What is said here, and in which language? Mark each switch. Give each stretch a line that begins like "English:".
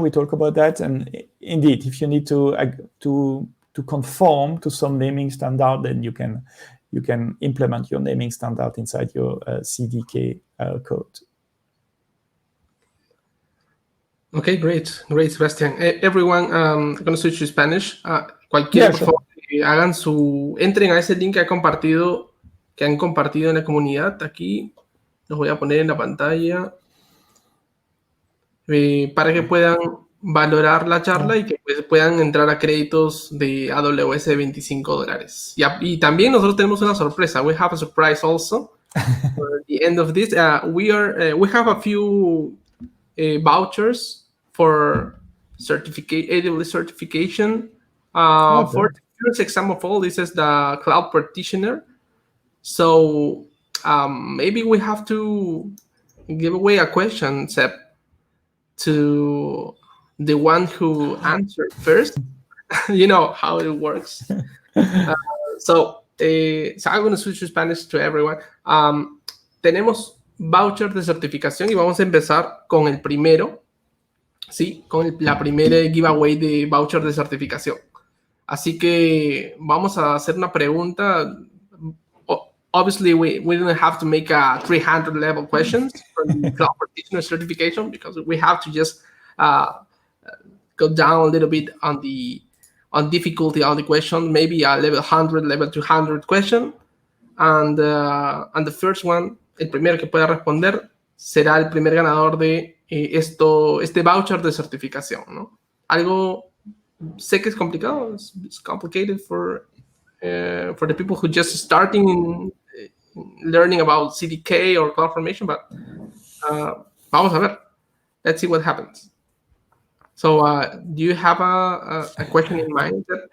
English: We talk about that, and indeed, if you need to conform to some naming standard, then you can implement your naming standard inside your CDK code. Okay, great, Sebastián. Everyone, I'm going to switch to Spanish.
Spanish: Cualquiera, por favor, entren a ese link que han compartido en la comunidad. Aquí los voy a poner en la pantalla. para que puedan valorar la charla y que pues, puedan entrar a créditos de AWS de $25. Y también nosotros tenemos una sorpresa.
English: We have a surprise also. For the end of this, we have a few vouchers for AWS certification. For the first exam of all, this is the cloud practitioner. So maybe we have to give away a question, Seb, to the one who answered first. You know how it works. So I'm going to switch to Spanish to everyone.
Spanish: Tenemos voucher de certificación y vamos a empezar con el primero, ¿sí? Con la primera giveaway de voucher de certificación. Así que vamos a hacer una pregunta.
English: Obviously, we don't have to make a 300 level questions for the cloud practitioner certification because we have to just go down a little bit on difficulty on the question, maybe a level 100, level 200 question. And the first one,
Spanish: el primero que pueda responder, será el primer ganador de este voucher de certificación, ¿no? Algo, sé que es complicado,
English: it's complicated for the people who just starting in learning about CDK or CloudFormation, but
Spanish: vamos a ver.
English: Let's see what happens. So, do you have a question in mind?